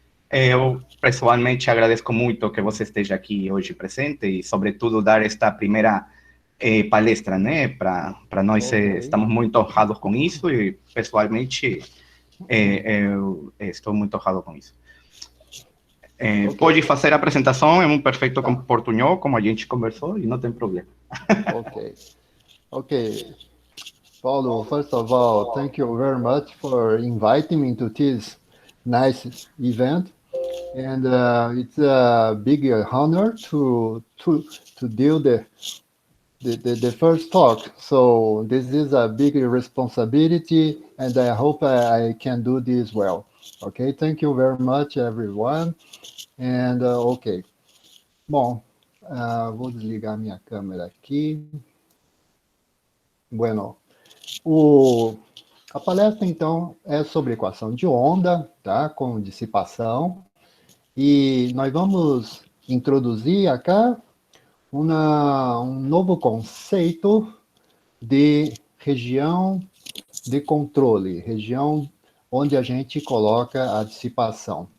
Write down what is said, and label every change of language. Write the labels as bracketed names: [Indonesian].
[Portuguese] Eu, pessoalmente, agradeço muito que você esteja aqui hoje presente e, sobretudo, dar esta primeira palestra, né? Para nós, estamos muito honrados com isso e, pessoalmente, eu estou muito honrado com isso. Pode fazer a apresentação em perfeito portunhol, como a gente conversou, e não tem problema. [English] Okay. Paulo, first of all, thank you very much for inviting me to this nice event. And it's a big honor to do the first talk. So this is a big responsibility, and I hope I can do this well. Okay, thank you very much, everyone. And ok. [Portuguese] Bom, vou desligar minha câmera aqui. Bueno, a palestra, então, é sobre equação de onda, tá? Com dissipação. E nós vamos introduzir aqui um novo conceito de região de controle, região onde a gente coloca a dissipação.